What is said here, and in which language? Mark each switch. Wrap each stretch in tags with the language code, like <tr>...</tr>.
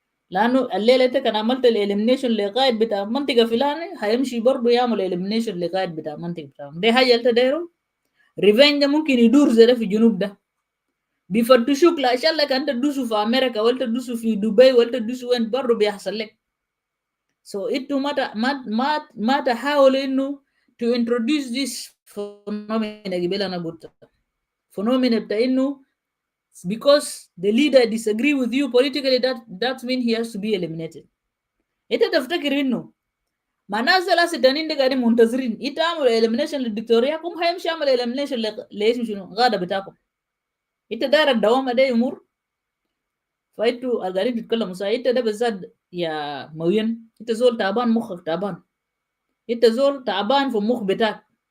<ar>لأنه الليلة أنت كان عملت الإليمينيشن لقائد بتاع منطقة فلاني، هيمشي برضه يعمل إليمينيشن لقائد بتاع منطقة بتاعهم. دي حاجة أنت دايره. ريفين ده ممكن يدور زي ده في الجنوب ده، بيفتشوك لا عشان لك أنت تدوسوا في أمريكا ولا تدوسوا في دبي ولا تدوسوا وين، برضه بيحصل لك. انتوا ما تحاولوا إنه</ar> <en>to introduce this phenomena</en> <ar>قبل أنا قلت</ar> <en>phenomena</en> <ar>بتاع إنه</ar> <en>because the leader disagree with you politically that means he has to be eliminated.</en> <ar>انت تفتكر انه ما ناس ثلاثة تانيين ده قاعدين منتظرين انت عمل elimination للدكتوريا، هم هيمشي يعمل elimination لاسم شنو غادة بتاعكم. انت داير الدوامة ده يمر، فانتوا قاعدين تتكلموا صحيح. انت ده بالذات يا موين انت زول تعبان، مخك تعبان، انت زول تعبان في المخ بتاعك.</ar>